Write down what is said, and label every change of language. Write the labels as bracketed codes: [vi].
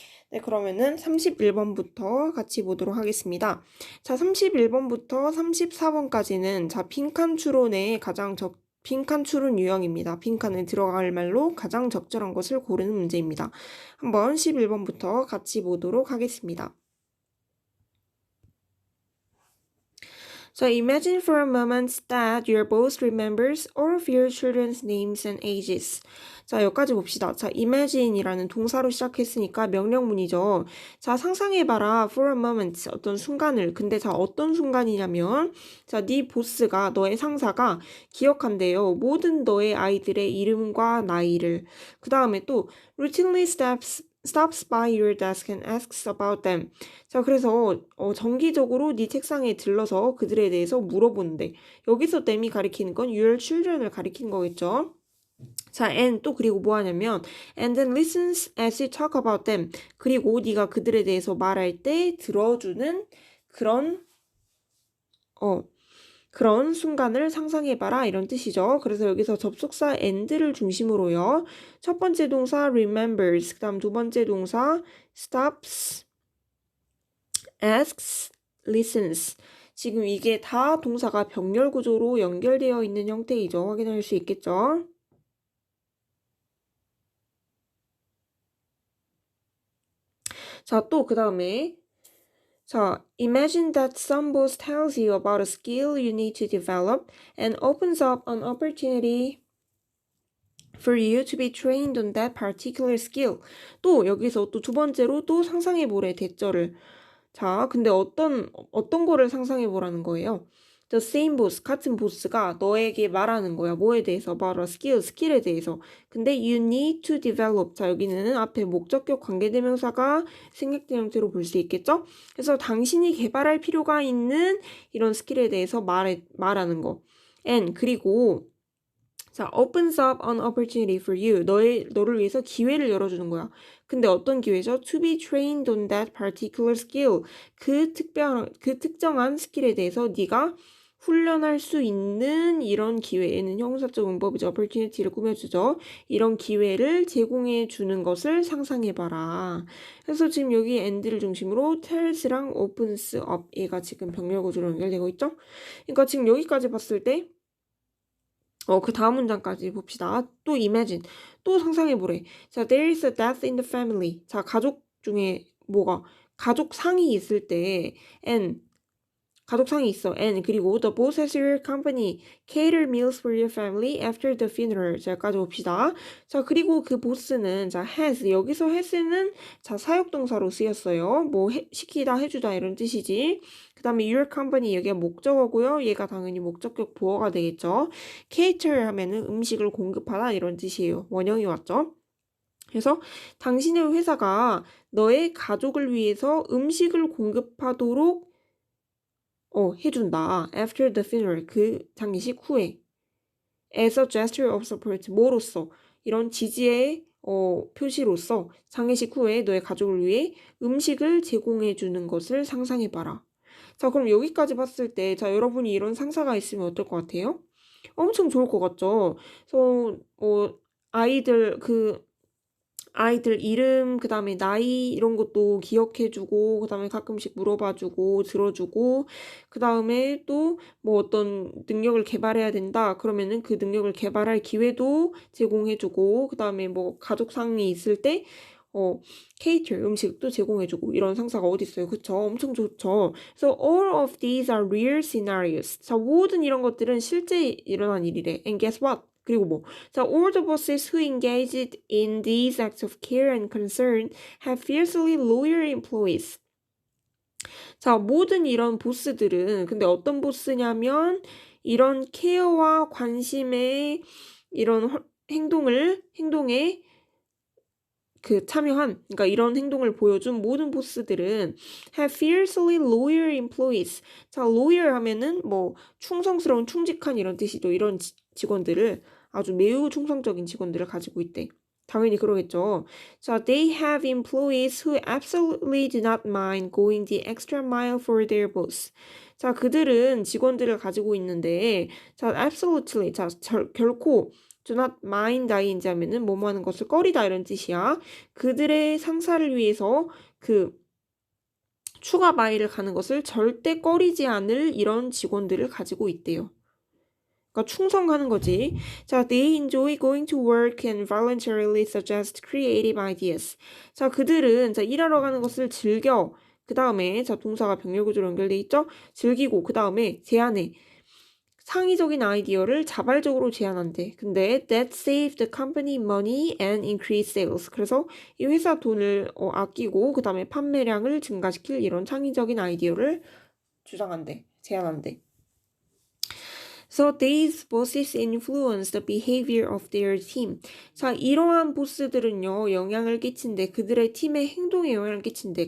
[ko] 네, 그러면은 31번부터 같이 보도록 하겠습니다. 자, 31번부터 34번까지는 빈칸 추론의 빈칸 추론 유형입니다. 빈칸에 들어갈 말로 가장 적절한 것을 고르는 문제입니다. 한번 11번부터 같이 보도록 하겠습니다. [en] So imagine for a moment that your boss remembers all of your children's names and ages. [ko] 자, 여기까지 봅시다. 자, imagine이라는 동사로 시작했으니까 명령문이죠. 자, 상상해봐라. [en] For a moment. [ko] 어떤 순간을. 근데 자, 어떤 순간이냐면, 자, 네 보스가, 너의 상사가 기억한대요. 모든 너의 아이들의 이름과 나이를. 그 다음에 또, [en] routinely stops by your desk and asks about them. [ko] 자, 그래서 정기적으로 네 책상에 들러서 그들에 대해서 물어보는데 여기서 them이 가리키는 건 [en] your children [ko] 을 가리키는 거겠죠. [en] 자, and [ko] 또 그리고 뭐 하냐면 [en] and then listens as you talk about them. [ko] 그리고 네가 그들에 대해서 말할 때 들어주는 그런 순간을 상상해봐라 이런 뜻이죠. 그래서 여기서 접속사 and를 중심으로요. 첫 번째 동사 remembers, 그 다음 두 번째 동사 stops, asks, listens. 지금 이게 다 동사가 병렬 구조로 연결되어 있는 형태이죠. 확인할 수 있겠죠. [en] 자, 또 그 다음에 자, imagine that some boss tells you about a skill you need to develop and opens up an opportunity for you to be trained on that particular skill. [ko] 또 여기서 또 두 번째로 또 상상해보래 대절을. 자, 근데 어떤 거를 상상해보라는 거예요? [en] The same boss, [ko] 같은 보스가 너에게 말하는 거야. 뭐에 대해서? [en] about a skill, [ko] 스킬에 대해서. 근데 [en] you need to develop. [ko] 자, 여기는 앞에 목적격 관계대명사가 생략된 형태로 볼 수 있겠죠? 그래서 당신이 개발할 필요가 있는 이런 스킬에 대해서 말하는 거. [en] and [ko] 그리고 자, [en] opens up an opportunity for you. [ko] 너를 위해서 기회를 열어주는 거야. 근데 어떤 기회죠? [en] To be trained on that particular skill. [ko] 그 특정한 스킬에 대해서 네가 훈련할 수 있는 이런 기회에는 형용사적 문법이죠. opportunity를 꾸며주죠. 이런 기회를 제공해 주는 것을 상상해봐라. 그래서 지금 여기 and를 중심으로 tells랑 opens up 얘가 지금 병렬 구조로 연결되고 있죠. 그러니까 지금 여기까지 봤을 때 그 다음 문장까지 봅시다. 또 imagine. 또 상상해보래. [en] 자, there is a death in the family. [ko] 자, 가족 중에 가족 상이 있을 때 and 가족 상이 있어. [en] and 그리고 the boss has your company cater meals for your family after the funeral. [ko] 자, 여기까지 봅시다. 자, 그리고 그 보스는 자, has. 여기서 has는 자, 사역동사로 쓰였어요. 뭐 시키다, 해주다 이런 뜻이지. 그 다음에 your company 여기가 목적어고요. 얘가 당연히 목적격 보어가 되겠죠. cater 하면은 음식을 공급하다 이런 뜻이에요. 원형이 왔죠. 그래서 당신의 회사가 너의 가족을 위해서 음식을 공급하도록 해준다. [en] After the funeral, [ko] 그 장례식 후에. [en] As a gesture of support, [ko] 뭐로써? 이런 지지의 표시로서 장례식 후에 너의 가족을 위해 음식을 제공해 주는 것을 상상해봐라. 자, 그럼 여기까지 봤을 때, 자, 여러분이 이런 상사가 있으면 어떨 것 같아요? 엄청 좋을 것 같죠? 그래서, 아이들 이름, 그 다음에 나이 이런 것도 기억해주고, 그 다음에 가끔씩 물어봐주고, 들어주고, 그 다음에 또 뭐 어떤 능력을 개발해야 된다. 그러면은 그 능력을 개발할 기회도 제공해주고, 그 다음에 뭐 가족상이 있을 때, 케이터 음식도 제공해주고, 이런 상사가 어디 있어요? 그쵸? 엄청 좋죠. [en] 그래서 all of these are real scenarios. [ko] 자, 모든 이런 것들은 실제 일어난 일이래. [en] And guess what? [ko] 그리고 뭐, 자, [en] all the bosses who engaged in these acts of care and concern have fiercely loyal employees. [ko] 자, 모든 이런 보스들은, 근데 어떤 보스냐면, 이런 케어와 관심의 이런 행동에 참여한, 그러니까 이런 행동을 보여준 모든 보스들은 [en] have fiercely loyal employees. [ko] 자, loyal 하면은 뭐 충성스러운, 충직한 이런 뜻이죠. 이런 직원들을 아주 매우 충성적인 직원들을 가지고 있대. 당연히 그러겠죠. [en] 자, they have employees who absolutely do not mind going the extra mile for their boss. [ko] 자, 그들은 직원들을 가지고 있는데, 자, absolutely, 자, 결코 [en] do not mind [ko] ing 하면은 뭐뭐 하는 것을 꺼리다 이런 뜻이야. 그들의 상사를 위해서 추가 마일을 가는 것을 절대 꺼리지 않을 이런 직원들을 가지고 있대요. 그러니까 충성하는 거지. 자, they enjoy going to work and voluntarily suggest creative ideas. 자, 그들은 일하러 가는 것을 즐겨. 그 다음에 동사가 병렬구조로 연결돼 있죠? 즐기고 그 다음에 제안해. 창의적인 아이디어를 자발적으로 제안한대. [en] 근데 that save the company money and increase sales. [ko] 그래서 이 회사 돈을 아끼고 그 다음에 판매량을 증가시킬 이런 창의적인 아이디어를 주장한대. 제안한대. [en] So these bosses influence the behavior of their team. [ko] 자, 이러한 보스들은요, 영향을 끼친대. 그들의 팀의 행동에 영향을 끼친대.